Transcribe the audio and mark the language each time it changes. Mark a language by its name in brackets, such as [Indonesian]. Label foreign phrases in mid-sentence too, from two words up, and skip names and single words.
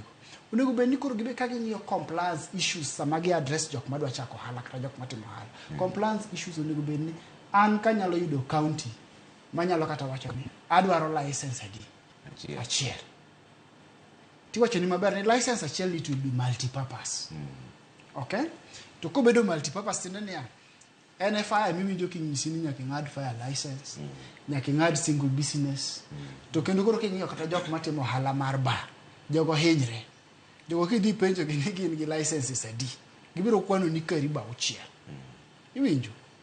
[Luo (Kenya and Tanzania)] Onego bed ni koro gibe ka ging'iyo [English] compliance issues [Luo (Kenya and Tanzania)] sama gi address jok madwa chako ohala kata jok matimo ohala. [English] Compliance issues [Luo (Kenya and Tanzania)] onego bed ni an kanyalo yudo county manyalo kata wacho ni adwaro license adi achiel. Tiwacho ni maber ni license achiel [English] it will be multi-purpose. [Luo (Kenya and Tanzania)] Okay? To kobedo multi-purpose tiende ni NFI miwinjo kinyisi ni nyaka ng'ad [English] fire license, [Luo (Kenya and Tanzania)] nyaka ng'ad [English] single business. [Luo (Kenya and Tanzania)] To kendo koro king'iyo kata jok matimo ohala mar bar, jogo hinyre. Jogo kidhi penjo gin gi licenses adi. Gibiro kwano ni karibu 6. Iwinjo?